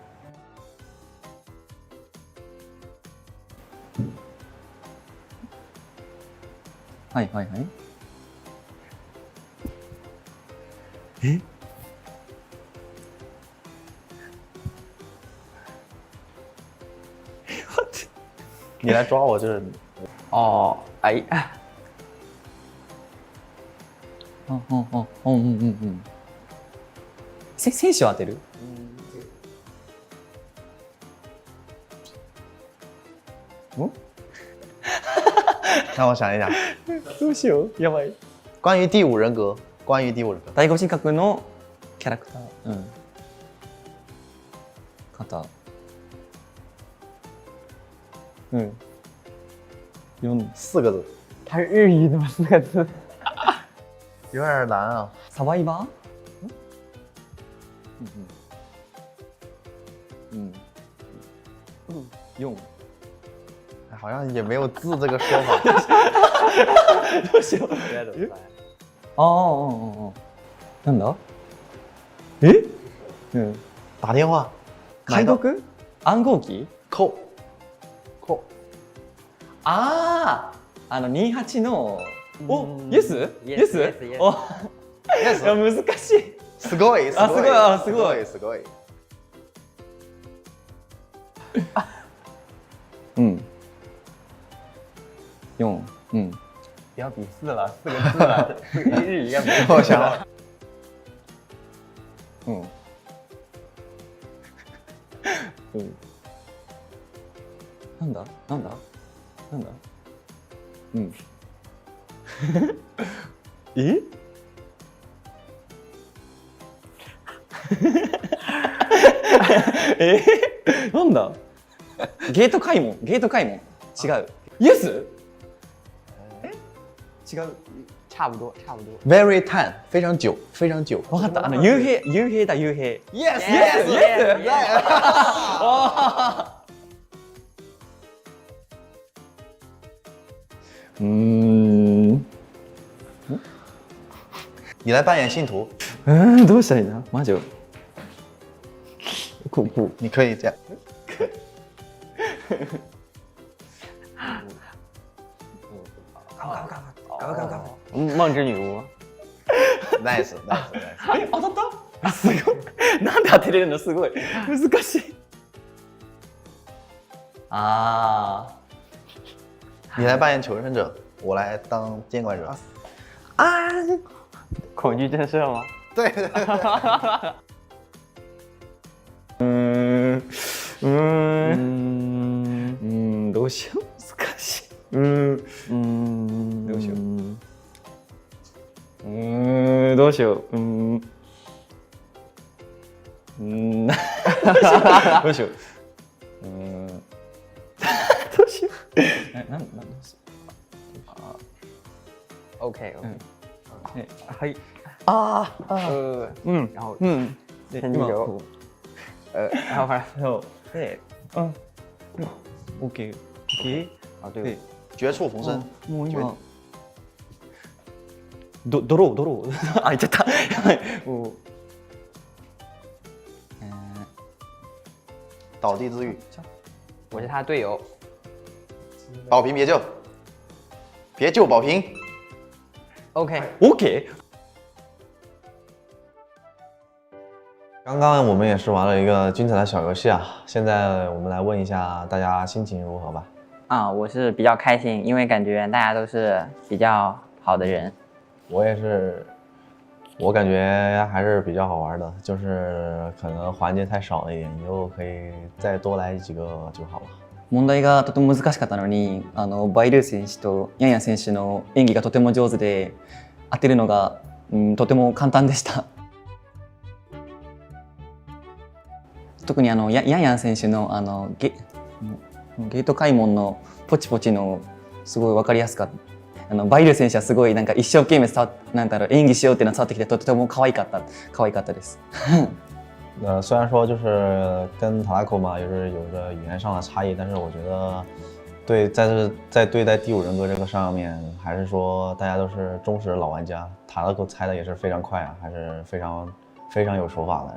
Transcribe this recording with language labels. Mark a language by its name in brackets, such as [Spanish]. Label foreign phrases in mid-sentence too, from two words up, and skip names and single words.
[Japanese] はいはいはい。え？ [Chinese] 你来抓我就是哦，哎， [Japanese] 選手を当てる？ [Chinese] 让我想一想， [Japanese] どうしよう、やばい。 [Chinese] 关于第五人格，关于第五人格， [Japanese] 第五人格のキャラクター、肩、 [Chinese] 4个字，它是日语的吗？4个字。有点难啊。 [Japanese] サバイバー？4。 [Chinese] 好像也没有字这个说法。 [Japanese] どうしよう。なんだ？ [Chinese] 打电话。 [Japanese] 解読？暗号機？ [Chinese] 扣。 [Japanese] 28のお、イエス？イエス？お、いや難しい。すごい。あ、すごい。あ、すごい。すごい。 [Chinese] 嗯。4。嗯。不要比4了，4个字了，日语也不我想了。嗯。嗯。 [Japanese] なんだ？なんだ？なんだ？うん。え？なんだ？ゲート開門。ゲート開門。違う。イエス？違う。 [Chinese] 差不多，差不多。 [English] Very time， [Chinese] 非常久，非常久。 [Japanese] わかった。幽閉、幽閉だ、幽閉。 [English] Yes Yes, yes, yes. [Chinese] 你来扮演信徒。 [Japanese] どうしたらいいな？ 魔女。酷酷。 [Chinese] 你可以这样。梦之女巫。 Nice。 [Japanese] 当たった？すごい。なんで当てれるの？すごい。難しい。 [Chinese] 啊。你来扮演求生者，我来当监管者。啊！恐惧震慑吗？对。 [Japanese] どうしよう。難しい。どうしよう。どうしよう。どうしよう。どうしよう。なんどうしよう。 OK。はい。 [Chinese] 然后 [Japanese] で [Chinese] 天地球。然后反正 [Japanese] そうで、OK。 [Chinese] 啊对。绝处逢生。 [Japanese] もう今。ドロー。あ、言っちゃった。やばい。もう。 [Chinese] 倒地自愈。我是他的队友。保平别救，别救保平。 OK。刚刚我们也是玩了一个精彩的小游戏啊，现在我们来问一下大家心情如何吧。啊，我是比较开心，因为感觉大家都是比较好的人。我也是，我感觉还是比较好玩的，就是可能环节太少了一点，以后可以再多来几个就好了。 [Japanese] 問題がとても難しかったのに、バイルー選手とヤンヤン選手の演技がとても上手で、当てるのが、とても簡単でした。特にヤンヤン選手のゲート開門のポチポチのすごい分かりやすかった。バイルー選手はすごいなんか一生懸命演技しようっていうのが伝わってきて、とても可愛かったです。 [Chinese] 虽然说就是跟塔拉口嘛，就是有着语言上的差异，但是我觉得在对待第五人格这个上面，还是说大家都是忠实的老玩家。塔拉口猜的也是非常快啊，还是非常有手法的。